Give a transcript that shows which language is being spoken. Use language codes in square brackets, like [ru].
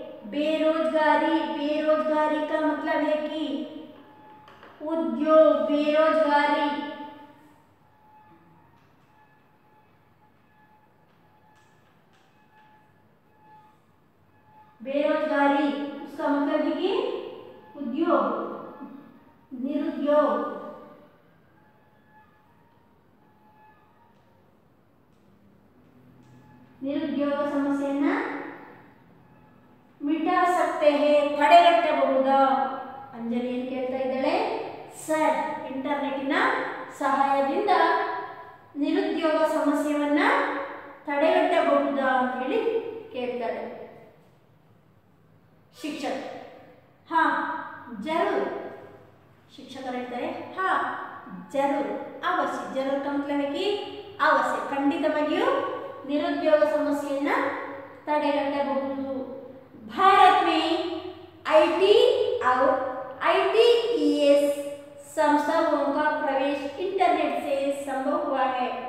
[hi] बेरोजगारी का मतलब है कि उद्योग, बेरोजगारी उसका कि उद्योग, निरुद्योग, [kn] ನಿರುದ್ಯೋಗ ಸಮಸ್ಯೆಯನ್ನ [hi] ಮಿಟಾ ಸಕ್ತೆ ಹೇ, [kn] ತಡೆಗಟ್ಟಬಹುದಾ? ಅಂಜಲಿ ಏನು ಕೇಳ್ತಾ ಇದ್ದಾಳೆ, ಸರ್ ಇಂಟರ್ನೆಟ್ಟಿನ ಸಹಾಯದಿಂದ ನಿರುದ್ಯೋಗ ಸಮಸ್ಯೆಯನ್ನ ತಡೆಗಟ್ಟಬಹುದಾ ಅಂತ ಹೇಳಿ ಕೇಳ್ತಾಳೆ. ಶಿಕ್ಷಕ ಹಾ जरूर, ಶಿಕ್ಷಕರು ಹೇಳ್ತಾರೆ ಹಾ जरूर, ಅವಶ್ಯ. [hi] जरूर का मतलब है कि [kn] ಅವಶ್ಯ, ಖಂಡಿತವಾಗಿಯೂ ನಿರುದ್ಯೋಗ ಸಮಸ್ಯೆಯನ್ನ ತಡೆಗಟ್ಟಬಹುದು. [hi] भारत में आईटी और आईटीईएस संस्थाओं का प्रवेश इंटरनेट से संभव हुआ है.